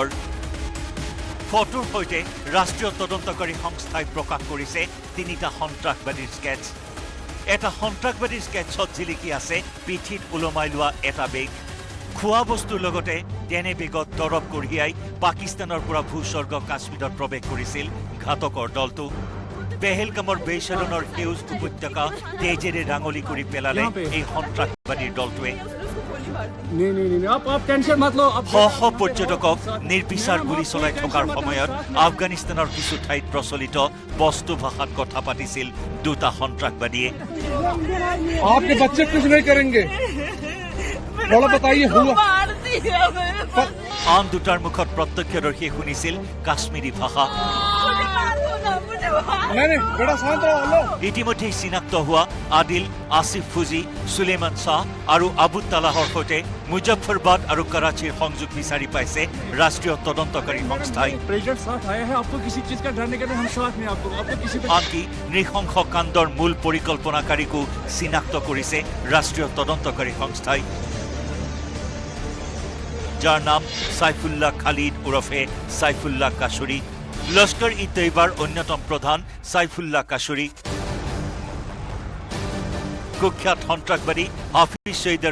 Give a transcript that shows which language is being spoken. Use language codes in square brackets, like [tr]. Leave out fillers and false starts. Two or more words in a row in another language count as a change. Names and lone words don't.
[as] ফটোৰ সৈতে ৰাষ্ট্ৰীয় তদন্তকাৰী সংস্থাই প্ৰকাশ কৰিছে 3টা সন্ত্ৰাসবাদীৰ স্কেটছ এটা সন্ত্ৰাসবাদীৰ স্কেটছত জিলিকি আছে পিঠিত ওলমাই লোৱা এটা বেগ খোৱা বস্তুৰ লগতে তেনে বেগত দৰৱ কঢ়িয়াই পাকিস্তানৰ পৰা ভূস্বৰ্গ কাশ্মীৰত প্ৰৱেশ কৰিছিল ঘাতকৰ দলটো পেহেলগামৰ বেচাৰণৰ সেউজ উপত্যকা তেজেৰে ৰাঙলি কৰি পেলালে এই সন্ত্ৰাসবাদীৰ দলটোৱে [hi] नहीं आप टेंशन मत लो [as] শ পৰ্যটকক নিৰ্বিচাৰ গুলী চলাই থকাৰ সময়ত আফগানিস্তানৰ কিছু ঠাইত প্ৰচলিত বস্তু ভাষাত কথা পাতিছিল 2টা সন্ত্ৰাসবাদীয়ে [hi] आपके बच्चे कुछ नहीं करेंगे थोड़ा बताइए हुआ [as] আন 2টাৰ মুখত প্ৰত্যক্ষদৰ্শীয়ে শুনিছিল কাশ্মীৰী ভাষা [hi] नहीं बेटा शांत रहो लो [as] ইতিমধ্যে চিনাক্ত হোৱা আদিল আসিফ ফুজি সুলেমান শ্বাহ আৰু আবু তালাহৰ সৈতে মুজফ্ফৰবাদ আৰু কৰাচীৰ সংযোগ বিচাৰি পাইছে ৰাষ্ট্ৰীয় তদন্তকাৰী সংস্থাই [hi] प्रेसिडेंट साथ आए हैं आपको किसी चीज का डरने के लिए हम साथ नहीं आपको किसी [as] আনকি নৃশংস কাণ্ডৰ মূল পৰিকল্পনাকাৰীকো চিনাক্ত কৰিছে ৰাষ্ট্ৰীয় তদন্তকাৰী সংস্থাই যাৰ নাম সাইফুল্লাহ খালিদ ওৰফে সাইফুল্লাহ কাশুৰী লস্কৰ-ই-তৈবাৰ অন্যতম প্ৰধান সাইফুল্লাহ কাশুৰী কুখ্যাত সন্ত্ৰাসবাদী হাফিজ সঈদৰ